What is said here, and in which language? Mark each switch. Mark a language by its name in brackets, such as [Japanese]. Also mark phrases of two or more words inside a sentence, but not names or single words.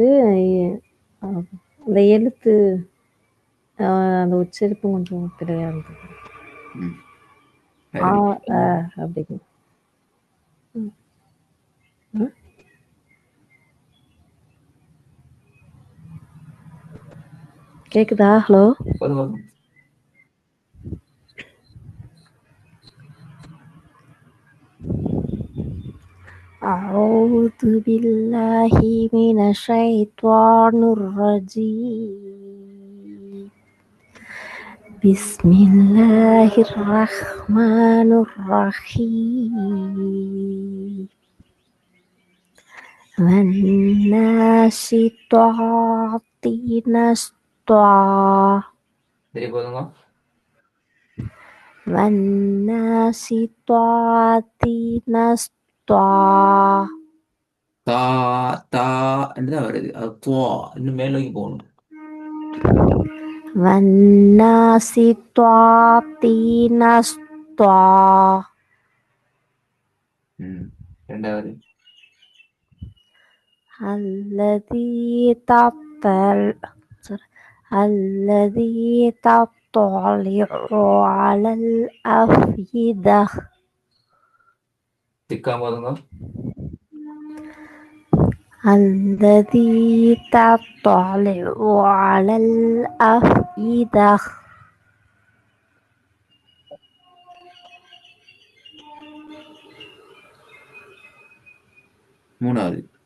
[Tamil] அந்த எழுத்து அந்த உச்சரிப்பு கொஞ்சம் பிழையா இருந்தது. அப்படிங்க. கேக்குதா? ஹலோ. [Arabic] أعوذ بالله من الشيطان الرجيم. بسم الله الرحمن الرحيم. والناشطات نشطا. والناشطات نشطا. [Tamil] தா தா என்றுதான் வருது. அது துவா இன்னும் மேல் நோக்கி போகணும். [Arabic] والناشطات نشطا. [Tamil] ரெண்டாவது [Arabic] الذي تطلع على الأفئدة. [Tamil] திக்கா போதுங்க. [Arabic] الذي تطلع على الأفئدة. [Tamil] மூணாவது